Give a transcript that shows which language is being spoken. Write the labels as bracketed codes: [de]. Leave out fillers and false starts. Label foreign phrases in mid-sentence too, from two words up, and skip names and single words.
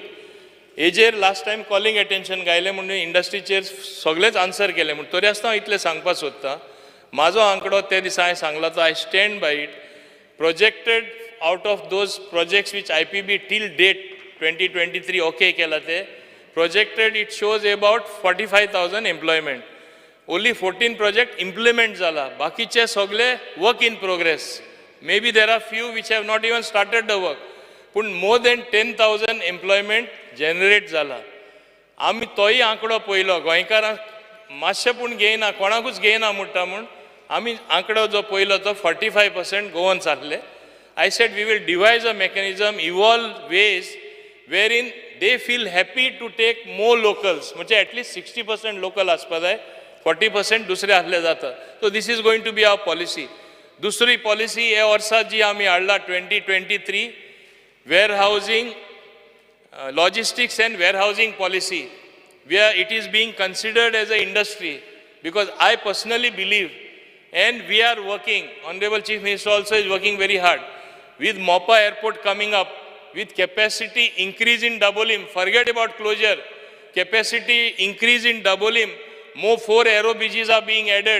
[kok] हेजेर [en] last time calling attention [kok] गायलें म्हणून इंडस्ट्रीचेर सगळेच आन्सर केले. म्हणून तरी आसतना हांव इतलें सांगपाक सोदतां, म्हाजो आंकडो ते दिसा हांवें सांगला तो [en] I stand by it. प्रोजेक्टेड out of those projects which IPB till date 2023 okay [kok] केला ते [en] projected, it shows about 45,000 employment. Only 14 project implement झाला, [kok] बाकीचे सगळे [en] work in progress. Maybe there are few which have not even started the work, पण more than 10,000 employment generate झाला. [kok] आमी तोय आंकडो पयलो, गोंयकारांक मातशें पूण घेयना, कोणाकूच घेयना म्हणटा म्हूण आमी आंकडो जो पयलो तो 45% गोवन्स आसले. [en] I said we will devise a mechanism, evolve ways wherein they feel happy to take more locals. [kok] म्हणजे [en] at least [kok] 60% local आसपा जाय, 40% दुसरे आसले जाता. [en] So this is going to be our policy. [kok] दुसरी पॉलिसी हे वर्सा जी आमी हाडला [en] 2023 warehousing, logistics and warehousing policy, where it is being considered as an industry, because I personally believe, and we are working, Honorable Chief Minister also is working very hard, with Mopa Airport coming up, with capacity increase in Dabolim, forget about closure, capacity increase in Dabolim, more 4 aero bridges are being added.